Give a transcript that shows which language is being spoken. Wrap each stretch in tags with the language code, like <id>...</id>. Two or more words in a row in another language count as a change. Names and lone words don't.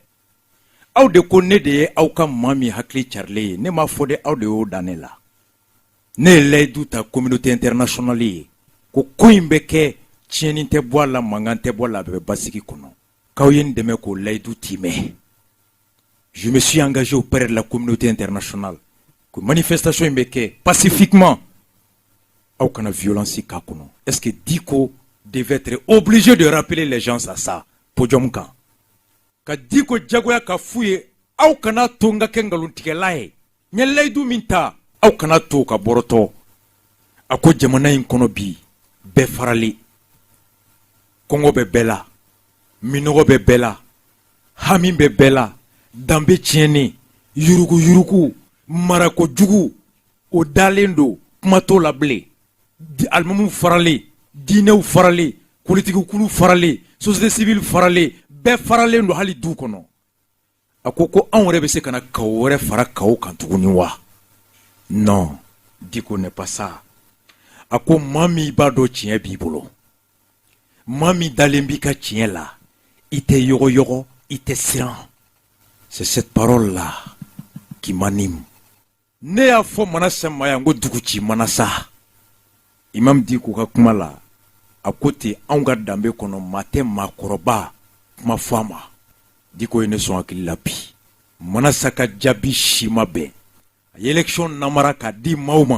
<bm>Aw de ko ne de ye aw ka maa min hakili carilen ye, ne m'a fɔ dɛ, aw de y'o da ne la. Ne ye layidu ta</bm> <fr>communauté internationale</fr> <bm>ye ko in bɛ kɛ tiɲɛni tɛ bɔ a la, mankan tɛ bɔ a la, a bɛ basigi kɔnɔ. K'aw ye n dɛmɛ k'o layidu timɛ.</bm> <fr>Je me suis engagé auprès de la communauté internationale que manifestation</fr> <bm>in bɛ kɛ</bm> <fr>pacifiquement.</fr> <bm>Aw kana violence k'a kɔnɔ.</bm> <fr>Est-ce que Diko devait être obligé de rappeler les gens à ça?</fr> <bm>Podium kan. Ka Diko jagoya ka f'u ye, aw kana to n ka kɛ nkalontigɛla ye. N ye layidu min ta, aw kana to ka bɔrɔtɔ. A ko jamana in kɔnɔ bi, bɛɛ farali. Kɔngɔ bɛ bɛɛ la, minɔgɔ bɛ bɛɛ la, hami bɛ bɛɛ la, danbe tiɲɛni, yurugu yurugu, marako jugu, o dalen don, kuma t'o la bilen. Alimamuw farali, diinɛw farali, politikikulu farali,</bm> <fr>société civile</fr> <bm>farali, bɛɛ faralen don hali du kɔnɔ. A ko anw yɛrɛ bɛ se ka na kaw wɛrɛ fara kaw kan tuguni wa?</bm> <fr>Non, Diko n'est pas ça.</fr> <bm>A ko maa min b'a dɔn tiɲɛ b'i bolo, maa min dalen b'i ka tiɲɛ la, i tɛ yɔgɔyɔgɔ, i tɛ siran.</bm> <fr>C'est cette parole-là qui m'anime.</fr> <bm>Ne y'a fɔ Manasa ma yan ko dugu ci Manasa. Imam Diko ka kuma la, a ko ten anw ka danbe kɔnɔ maa tɛ maakɔrɔba kuma fɔ a ma. Diko ye ne sɔn hakili la bi. Manasa ka jaabi si ma bɛn. A ye élection namara k'a di maaw ma.</bm>